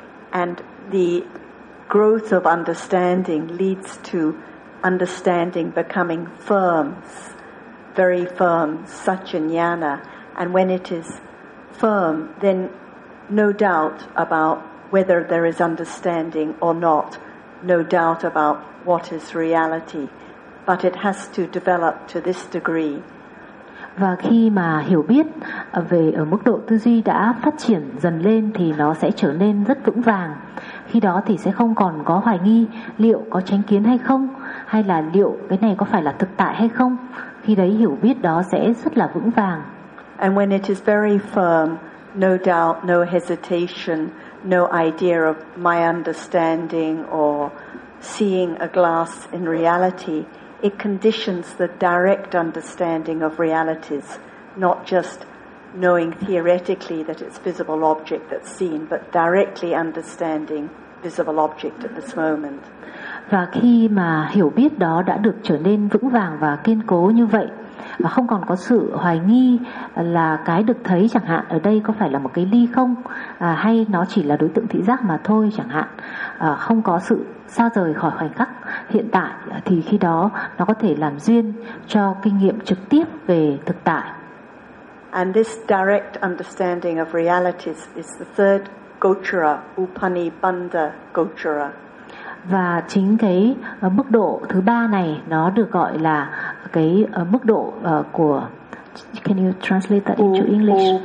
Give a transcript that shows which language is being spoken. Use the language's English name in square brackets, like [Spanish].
[English] And the growth of understanding leads to understanding becoming firm, very firm, satchanyana. And when it is firm, then no doubt about whether there is understanding or not, no doubt about what is reality. But it has to develop to this degree. [Vietnamese] Và khi mà hiểu biết về ở mức độ tư duy đã phát triển dần lên thì nó sẽ trở nên rất vững vàng. Khi đó thì sẽ không còn có hoài nghi liệu có chánh kiến hay không, hay là liệu cái này có phải là thực tại hay không. Khi đấy hiểu biết đó sẽ rất là vững vàng. [English] And when it is very firm, no doubt, no hesitation, no idea of my understanding or seeing a glass in reality, it conditions the direct understanding of realities, not just knowing theoretically that it's visible object that's seen, but directly understanding visible object at this moment. [Vietnamese] Và khi mà hiểu biết đó đã được trở nên vững vàng và kiên cố như vậy, và không còn có sự hoài nghi là cái được thấy chẳng hạn ở đây có phải là một cái ly không, hay nó chỉ là đối tượng thị giác mà thôi chẳng hạn, không có sự xa rời khỏi khoảnh khắc hiện tại, thì khi đó nó có thể làm duyên cho kinh nghiệm trực tiếp về thực tại. [English] And this direct understanding of realities is the third gotra, Upanibandha gotra. [Vietnamese] Và chính cái mức độ thứ ba này nó được gọi là cái mức độ của, [English] can you translate that into English?